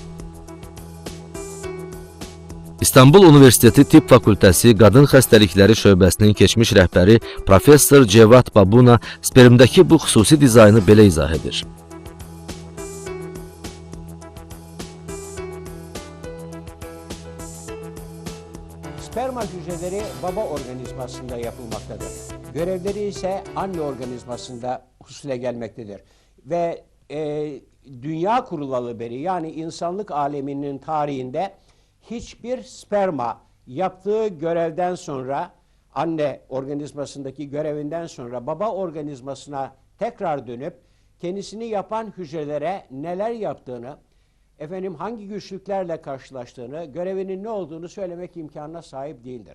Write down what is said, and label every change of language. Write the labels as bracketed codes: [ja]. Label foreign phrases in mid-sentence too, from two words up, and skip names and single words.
[az] İstanbul Universiteti Tibb Fakültəsi Qadın Xəstəlikləri şöbəsinin keçmiş rəhbəri Professor Cevat Babuna spermdəki bu xüsusi dizaynı belə izah edir. [tr] Sperma hücreleri baba organizmasında yapılmaktadır. Görevleri ise anne organizmasında husule gelmektedir. Ve dünya kurulalı beri, yani insanlık aleminin tarihinde hiçbir sperma yaptığı görevden sonra, anne organizmasındaki görevinden sonra baba organizmasına tekrar dönüp kendisini yapan hücrelere neler yaptığını, hangi güçlüklerle karşılaştığını, görevinin ne olduğunu söylemek imkanına sahip değildir.